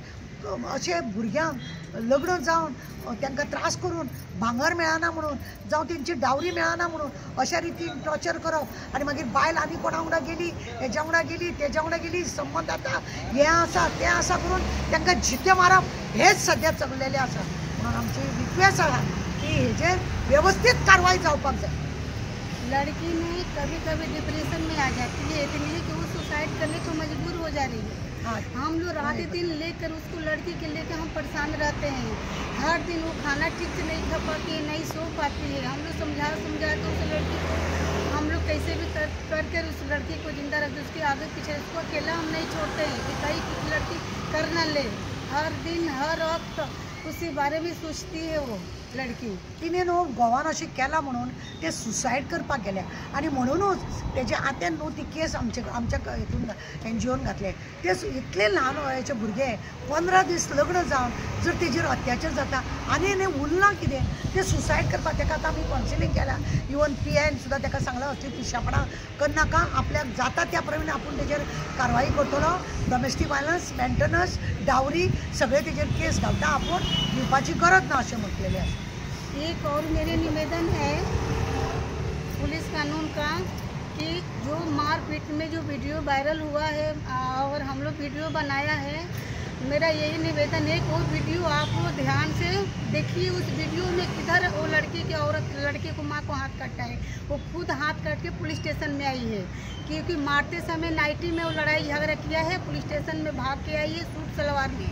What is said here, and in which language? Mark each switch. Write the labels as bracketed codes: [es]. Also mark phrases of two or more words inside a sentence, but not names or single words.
[kok] अशे भुरग्यांक लग्न जावन तांकां त्रास करून भांगर मेळना म्हणून जावं तेंची डावरी मेळना म्हणून अशा रितीन टॉर्चर करप आनी मागीर बायल आनी कोणा वांगडा गेली हेज्या वांगडा गेली तेज्या वांगडा गेली संबंद आतां हें आसा तें आसा करून तांकां जिते मारप हेच सद्या चलिल्लें आसा. म्हणून आमची रिक्वेस्ट आसा की हेजेर वेवस्थीत कारवाय जावपाक जाय. [hi] लड़की में कभी कभी डिप्रेशन में आ जाती है, इतनी कि वो सुसाइड करने को मजबूर हो जा रही है। हाँ, हम लोग रात दिन लेकर उसको लड़की के लेकर हम परेशान रहते हैं। हर दिन वो खाना ठीक से नहीं खा पाती है, नहीं सो पाती है। हम लोग समझा तो उस लड़की को हम लोग कैसे भी कर उस लड़की को जिंदा रखते, उसके आगे पीछे उसको अकेला हम नहीं छोड़ते हैं कि कहीं कुछ लड़की कर न ले। हर दिन हर वक्त उसी बारे में सोचती है वो लड़की। [kok] तिने न्हू गोवान अशें केलां म्हणून ते सुसायड करपाक गेल्या आनी म्हणूनच तेजे आत्यान न्हू ती केस आमच्या हितून NGOन घातले। ते इतले ल्हान वयाचे भुरगे 15 दीस लग्न जावन जर तेजेर अत्याचार जाता आनी उरलां कितें ते सुसायड करपाक। ताका आतां आमी कावन्सिलींग केलां, इवन PIन सुद्दां ताका सांगलां असली पिशापणां करनाका, आपल्याक जाता त्या प्रमाणे आपूण तेजेर कारवाई करतलो। [en] domestic violence, [kok] मेंटेनन्स, डावरी सगळे तेजेर केस घालता, आपूण दिवपाची गरज ना अशें म्हटलेलें आसा। [hi] एक और मेरे निवेदन है पुलिस कानून का कि जो मारपीट में जो वीडियो वायरल हुआ है और हम लोग वीडियो बनाया है, मेरा यही निवेदन है कि वो वीडियो आप लोग ध्यान से देखिए। उस वीडियो में किधर वो लड़की को माँ को हाथ काटा है, वो खुद हाथ काट के पुलिस स्टेशन में आई है, क्योंकि मारते समय नाइटी में वो लड़ाई झगड़ा किया है, पुलिस स्टेशन में भाग के आई है सूट सलवार में।